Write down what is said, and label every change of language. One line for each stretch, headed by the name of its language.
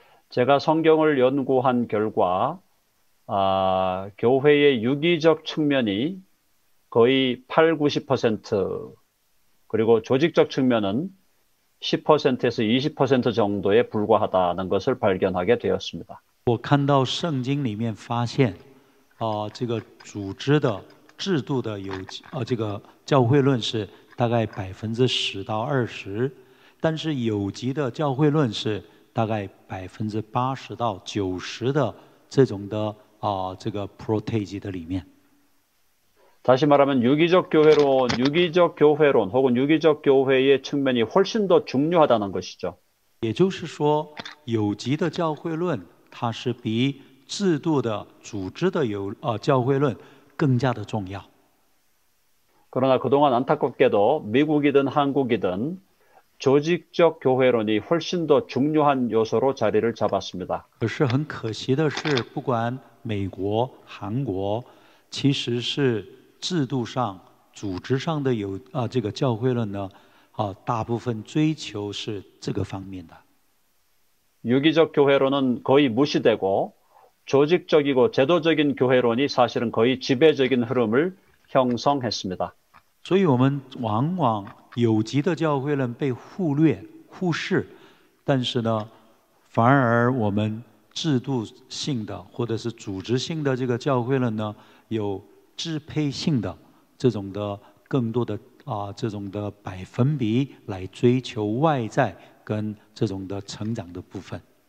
Korean: 제가 성경을 연구한 결과 교회의 유기적 측면이 거의 80~90% 그리고 조직적 측면은 10%에서 20% 정도에 불과하다는 것을 발견하게 되었습니다.
Chinese: 我看到圣经里面发现，这个组织的、制度的这个教会论是大概10%到20%，但是有机的教会论是大概80%到90%的这种的这个
Korean: 프로테이지
Chinese: 的里面。
Korean: 다시 말하면 유기적 교회론 혹은 유기적 교회의 측면이 훨씬 더 중요하다는 것이죠.
Chinese: 也就是说，有机的教会论它是比制度的、组织的教会论更加的重要。
Korean: 그러나 그동안 안타깝게도 미국이든 한국이든 조직적 교회론이 훨씬 더 중요한 요소로 자리를 잡았습니다.
Chinese: 可是很可惜的是，不管美国、韩国，其实是制度上、组织上的这个教会论呢，大部分追求是这个方面的。
Korean: 유기적 교회론은 거의 무시되고 조직적이고 제도적인 교회론이 사실은 거의 지배적인 흐름을 형성했습니다.
Chinese: 所以我们往往有机的教会论被忽略、忽视，但是呢，反而我们制度性的或者是组织性的这个教会论呢，有支配性的这种的更多的这种的百分比来追求外在跟这种的成长的部分。